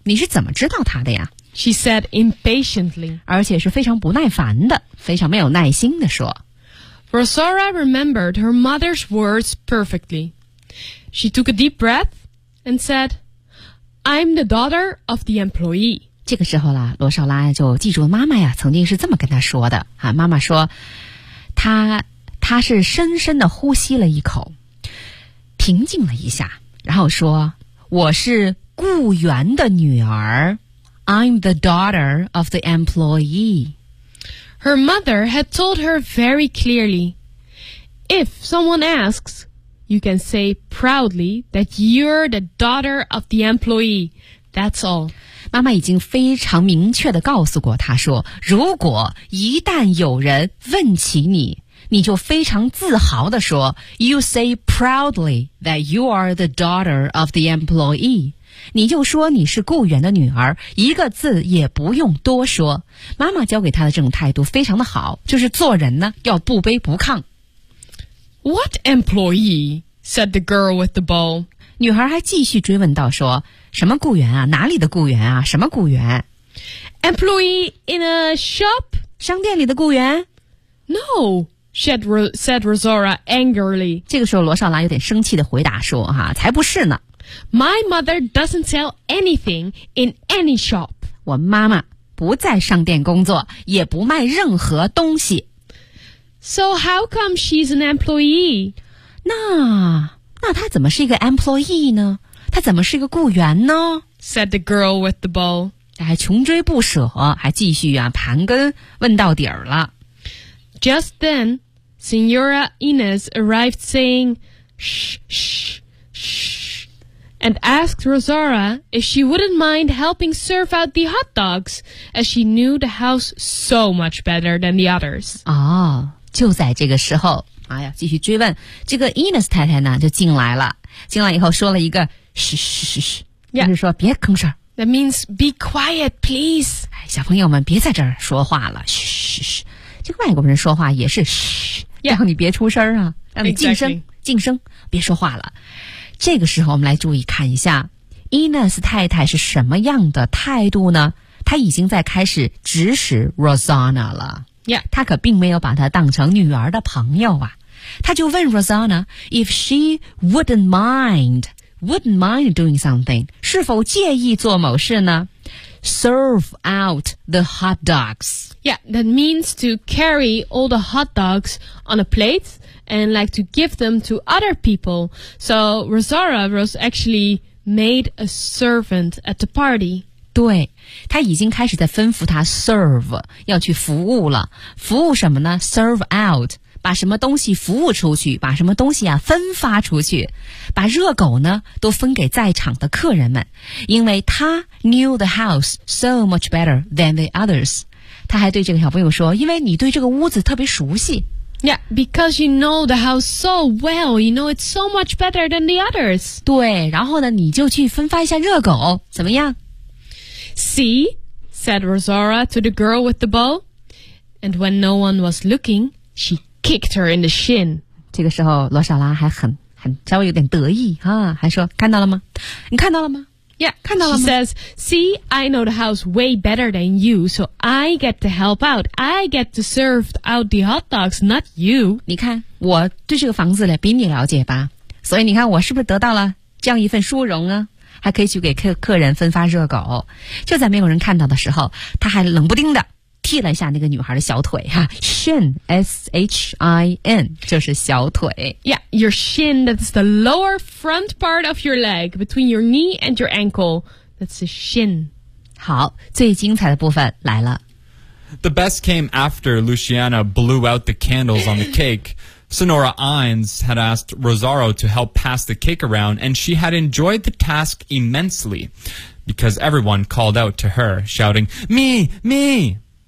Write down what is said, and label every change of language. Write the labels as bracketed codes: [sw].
[zh] 你是怎么知道她的呀？ [en] She said impatiently. [zh] 而且是非常不耐烦的，非常没有耐心的说。 [en] Rosanna remembered her mother's words perfectly. She took a deep breath and said, I'm the daughter of the employee. [zh] 这个时候啦，罗少拉就记住妈妈呀，曾经是这么跟她说的。啊，妈妈说，她是深深地呼吸了一口，平静了一下，然后说，我是雇员的女儿。 [en] I'm the daughter of the employee. Her mother had told her very clearly, if someone asks, you can say proudly that you're the daughter of the employee. That's all. [zh] 妈妈已经非常明确地告诉过她说，如果一旦有人问起你，你就非常自豪地说 [en] You say proudly that you are the daughter of the employee. [zh] 你就说你是雇员的女儿，一个字也不用多说。妈妈教给她的这种态度非常的好，就是做人呢要不卑不亢。 [en] What employee? Said the girl with the bow. [zh] 女孩还继续追问到说，什么雇员啊？哪里的雇员啊？什么雇员？ [en] Employee in a shop? [zh] 商店里的雇员？ [en] No. Said Rosora angrily. [zh] 这个时候罗少拉有点生气地回答说才不是呢。 [en] My mother doesn't sell anything in any shop. [zh] 我妈妈不在商店工作，也不卖任何东西。 [en] So how come she's an employee? [zh] 那她怎么是一个 employee 呢？她怎么是一个雇员呢？ [en] Said the girl with the bow. [zh] 还穷追不舍，还继续盘根问到底儿了。 [en] Just then, Senora Inez arrived saying, shh, shh, shh, and asked Rosara if she wouldn't mind helping serve out the hot dogs, as she knew the house so much better than the others. [zh] 哦，就在这个时候，继续追问，这个 Inez 太太呢，就进来了。进来以后说了一个 shh, shh, shh, shh, 就是说别吭声。 [en] That means be quiet, please. [zh] 小朋友们别在这儿说话了 shh, shh, shh. 这个外国人说话也是嘘，让你别出声啊，让你静声、 [en] exactly. [zh] 静声，别说话了。这个时候我们来注意看一下 Ines 太太是什么样的态度呢？她已经在开始指使 Rosanna 了、 [en] yeah. [zh] 她可并没有把她当成女儿的朋友啊。她就问 [en] Rosanna if she wouldn't mind doing something, [zh] 是否介意做某事呢？ [en] Serve out the hot dogs. Yeah, that means to carry all the hot dogs on a plate and like to give them to other people. So Rosara was actually made a servant at the party. [zh] 对，他已经开始在吩咐他 serve, 要去服务了。服务什么呢？ [en] Serve out, [zh] 把什么东西服务出去，把什么东西分发出去。把热狗呢都分给在场的客人们，因为他 [en] knew the house so much better than the others. [zh] 他还对这个小朋友说，因为你对这个屋子特别熟悉。 [en] Yeah, because you know the house so well, you know it's so much better than the others. [zh] 对，然后呢你就去分发一下热狗，怎么样？ [en] See, said Rosara to the girl with the bow, and when no one was looking, she kicked her in the shin. [zh] 这个时候罗莎拉还很稍微有点得意啊，还说看到了吗？你看到了吗 [en] ？Yeah, [zh] 看到了吗 [en] ？She says, "See, I know the house way better than you, so I get to help out. I get to serve out the hot dogs, not you." [zh] 你看，我对这个房子呢比你了解吧，所以你看我是不是得到了这样一份殊荣啊？还可以去给客人分发热狗。就在没有人看到的时候，他还冷不丁的踢了一下那个女孩的小腿shin, S-H-I-N, 就是小腿。 [en] Yeah, your shin, that's the lower front part of your leg, between your knee and your ankle. That's the shin. [zh] 好，最精彩的部分来了。 [en] The best came after Luciana blew out the candles on the cake. Senora Ines had asked Rosaro to help pass the cake around, and she had enjoyed the task immensely, because everyone called out to her, shouting, Me! Me!